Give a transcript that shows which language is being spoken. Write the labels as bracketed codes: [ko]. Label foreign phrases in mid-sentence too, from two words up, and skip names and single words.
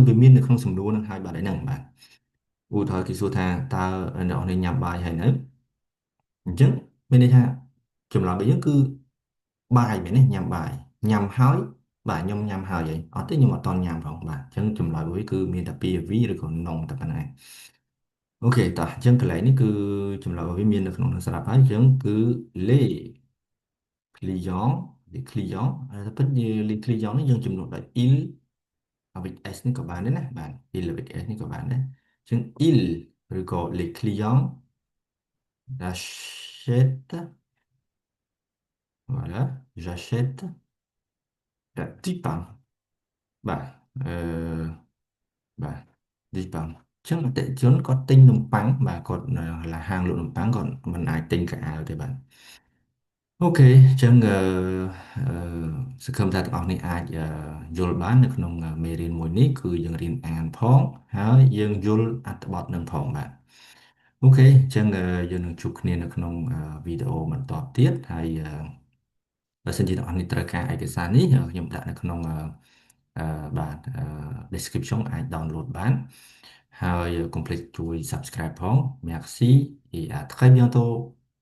[km] វាមាននៅក្នុងសំណួរនឹងហើយបាទហ្នឹងបាទឧទាហរណ៍គេសួរថាតើអ្នកនរញ៉ាំបាយហើយនៅអញ្ចឹងមានន័យថាចម្លើយរបស់យើងគឺបាយមែនទេញ៉ាំបាយញ៉ាំហើយបាទខ្ញុំញ៉ាំហើយអត់ទេខ្ញុំអត់តន់ញ៉ាំផងបាទអញ្ចឹងចម្លើយរបស់វាគឺមានតែពី V ឬក៏ non តែប៉ុណ្ណាអូខេតោះអញ្ចឹងកន្លែងនេះគឺចម្លើយរបស់វាមាននៅក្នុងនឹងស្រាប់ហើយអញ្ចឹងគឺ les clients តែពិតជា [fr] les clients [km] នេះយើងជំនួសដោយ [fr] il avec s [km] នេះក៏បានដែរណាបាទ [fr] il avec s [km] នេះក៏បានដែរអញ្ចឹង il ឬក៏ [fr] les clients achètent voilà j'achète du [km] pain បាទអឺបាទ [fr] du pain [km] អញ្ចឹងអតិថិជនគាត់ទិញនំប៉័ងបាទគាត់ឡាហាងលក់នំប៉័ងគាត់មិនអាចទិញកៅអៅ ទេបាទអូខេអញ្ចឹងអឺសង្ឃឹមថាទាំងអស់នេះអាចយល់បាននៅក្នុងមេរៀនមួយនេះគឺយើងរៀនអានផងហើយយើងយល់អត្ថបទនឹងផងបាទអូខេអញ្ចឹងយើងនឹងជួបគ្នានៅក្នុងវីដេអូបន្តទៀតហើយបើសិនជាអ្នកនរនេះត្រូវការឯកសារនេះខ្ញុំដាក់នៅក្នុងបាទ description អាច download បានហើយកុំភ្លេចជួយ subscribe ផង [fr] Merci et à très bientôt